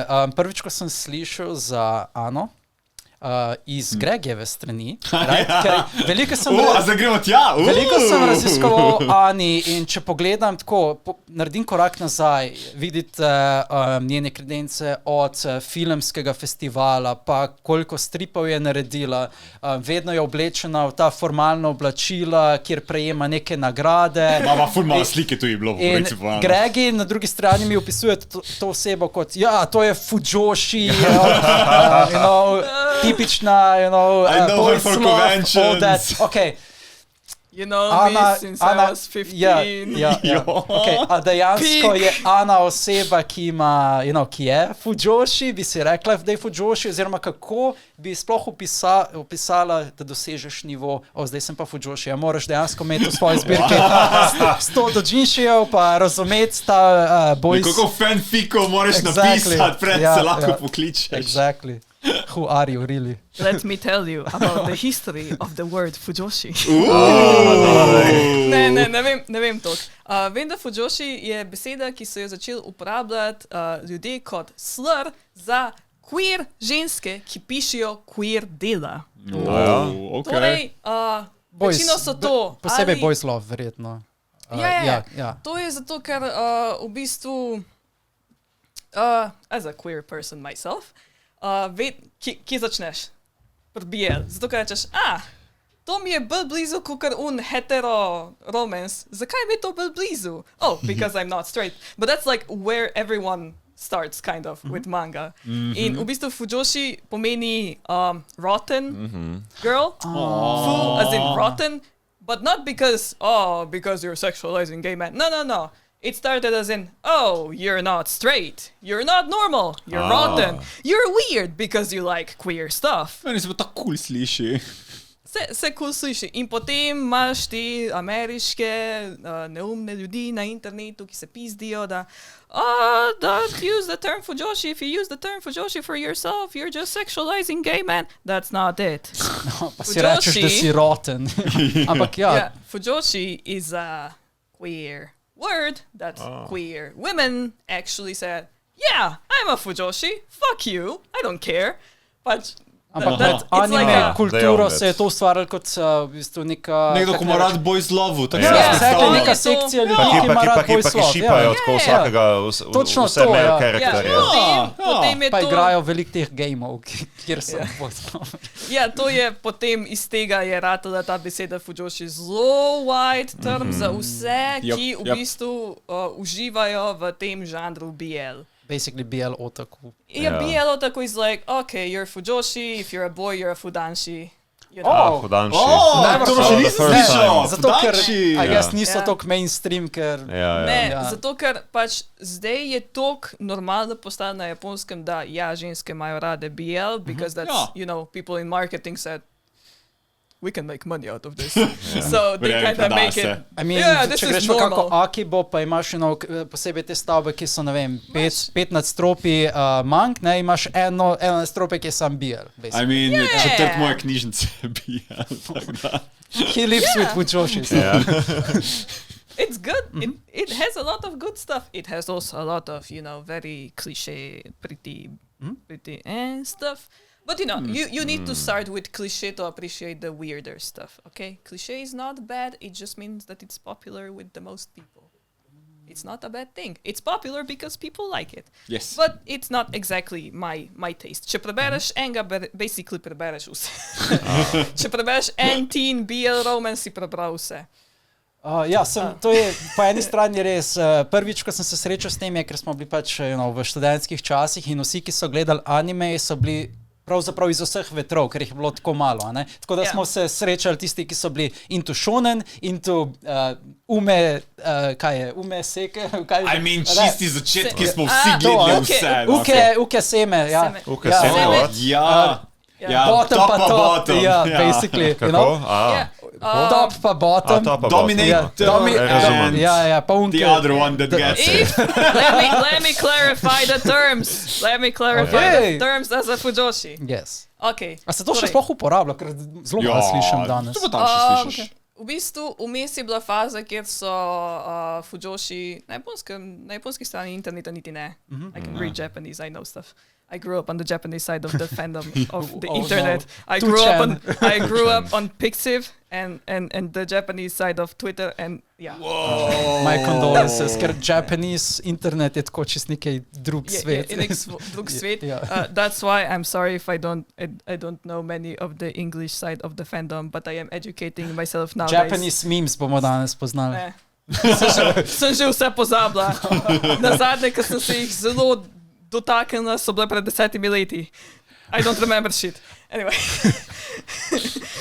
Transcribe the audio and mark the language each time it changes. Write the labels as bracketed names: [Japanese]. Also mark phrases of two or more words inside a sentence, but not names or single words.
[Slovenian] Prvič, ko sem slišal za Ano, iz Gregijeve strani, veliko sem raziskoval Ani in če pogledam tako, naredim korak nazaj, vidite njene kredence od filmskega festivala, pa koliko stripov je naredila, vedno je oblečena v ta formalna oblačila, kjer prejema neke nagrade. Ful malo slike tu je bilo. In Gregi na drugi strani mi opisuje to osebo kot, to je fujoshi, tipična, [English] I know her for conventions. Okay. You know me since I was 15. Okay. [Slovenian] A dejansko je Ana oseba, ki ima, ki je fujoshi, bi si rekla, da je fujoshi, oziroma kako bi sploh opisala, da dosežeš nivo, zdaj sem pa fujoshi, moraš dejansko imeti v svoji zbirki 100 doujinšijev, pa razumeti ta boys. Nekako fanfikov moraš napisati, pred se lahko pokličeš. [English] Exactly. Who are you, really? Let me tell you about the history of the word fujoshi. [Slovenian] Ne vem toliko. Vem, da fujoshi je beseda, ki so jo začeli uporabljati ljudje kot slur za queer ženske, ki pišejo queer dela. Torej, večino so to. Posebej [English] boys love, [Slovenian] verjetno. To je zato, ker v bistvu, [English] as a queer person myself, [Slovenian] kje začneš? Pri BL. Zato, ker rečeš, to mi je bolj blizu, kakor hetero romance. Zakaj mi je to bolj blizu? [English] Because I'm not straight. But that's like where everyone starts, kind of, with manga. [Slovenian] In v bistvu fujoshi pomeni [English] rotten girl. Fu, as in rotten. But not because you're sexualizing gay men. No. It started as in, you're not straight, you're not normal, you're rotten, you're weird because you like queer stuff. [Slovenian] Meni se pa tako cool sliši. Se cool sliši. In potem imaš te ameriške neumne ljudi na internetu, ki se pizdijo, da [English] don't use the term fujoshi. If you use the term fujoshi for yourself, you're just sexualizing gay men. That's not it. [Slovenian] Pa si rečeš, da si rotten. Ampak [English] fujoshi is a queer word that queer women actually said, I'm a fujoshi, fuck you, I don't care. But [Slovenian] anime kulturo se je to ustvarjalo kot v bistvu neka... Nekdo, ko ima rad [English] boys love. [Slovenian] Neka sekcija ljudi, ki ima rad [English] boys love. [Slovenian] Pa ki šipajo tako vsakega, vse male karakterje. Pa igrajo veliko teh gameov, kjer so boys love. To je potem iz tega je ratala ta beseda fujoshi zelo [English] wide term [Slovenian] za vse, ki v bistvu uživajo v tem žanru BL. [English] Basically BL otaku. BL otaku is like, okay, you're fujoshi, if you're a boy, you're a fudanshi. Fudanshi. [Slovenian] To še nisem slišal. Zato, ker, I guess, niso toliko mainstream, ker... Zato, ker pač zdaj je toliko normalno postalo na japonskem, da ženske imajo rade BL, [English] because that's, people in marketing said, we can make money out of this. So they kind of make it. I mean, [Slovenian] če greš pa kako Akibo, pa imaš posebej te stavbe, ki so, ne vem, 5 nadstropi mank, imaš eno nadstropje, ki je sam BL. [English] I mean, [Slovenian] četrt moje knjižnice je BL. [English] He lives with fujoshis. It's good. It has a lot of good stuff. It has also a lot of, very cliche, pretty stuff. But you need to start with cliché to appreciate the weirder stuff, okay? Cliché is not bad, it just means that it's popular with the most people. It's not a bad thing. It's popular because people like it. Yes. But it's not exactly my taste. [Slovenian] Če prebereš enega, basically prebereš vse. Če prebereš [English] teen BL romance, [Slovenian] si prebral vse. To je po eni strani res. Prvič, ko sem se srečal s tem, ker smo bili pač v študentskih časih in vsi, ki so gledali anime, so bili pravzaprav iz vseh vetrov, ker jih je bilo tako malo. Tako da smo se srečali tisti, ki so bili into shonen, into ume seke. [English] I mean, [Slovenian] čisti začetki smo vsi gledali vse. [Japanese] Uke seme. Uke seme, [English] Bottom pa top. Basically. [Slovenian] Kako? [English] Top pa bottom. Dominate. The other one that gets it. Let me clarify the terms. As a fujoshi. Yes. Okay. [Slovenian] A se to še sploh uporablja, ker zelo malo slišim danes. To pa tam še slišiš. V bistvu vmes je bila faza, kjer so fujoshi, na japonski strani interneta niti ne. [English] I can read Japanese, I know stuff. I grew up on the Japanese side of the fandom of the internet. No. I grew up on Pixiv and the Japanese side of Twitter and yeah. My condolences, [Slovenian] ker [English] Japanese internet [Slovenian] je tako čist nekaj drug svet. Drug svet. [English] That's why I'm sorry if I don't know many of the English side of the fandom, but I am educating myself now. Japanese memes [Slovenian] bomo danes poznali. Ne. Sem že vse pozabila. Nazadnje, ko sem se jih zelo dotaknila, so bile pred 10 leti. [English] I don't remember shit. Anyway.